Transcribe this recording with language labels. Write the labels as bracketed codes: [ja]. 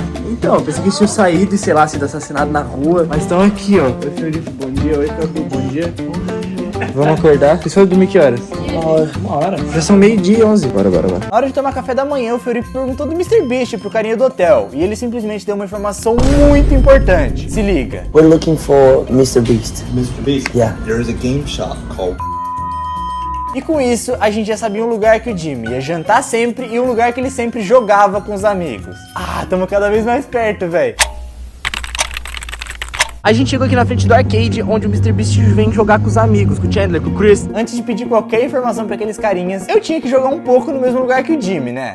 [pt] Então, eu pensei que eles tinham saído e sei lá, sido assassinado na rua. Mas estão aqui, ó. Oi, Fiorip, bom dia. Oi, Capu, bom dia. Vamos acordar. Vocês foram dormir que horas? Uma hora. Já são 12:11. Bora. Na hora de tomar café da manhã, o Fiorip perguntou do MrBeast pro carinha do hotel. E ele simplesmente deu uma informação muito importante. Se liga. [en] We're looking for MrBeast. MrBeast? Yeah. There is a game shop called... [pt] E com isso, a gente já sabia um lugar que o Jimmy ia jantar sempre e um lugar que ele sempre jogava com os amigos. Ah, tamo cada vez mais perto, velho. A gente chegou aqui na frente do arcade, onde o MrBeast vem jogar com os amigos, com o Chandler, com o Chris. Antes de pedir qualquer informação pra aqueles carinhas, eu tinha que jogar um pouco no mesmo lugar que o Jimmy, né?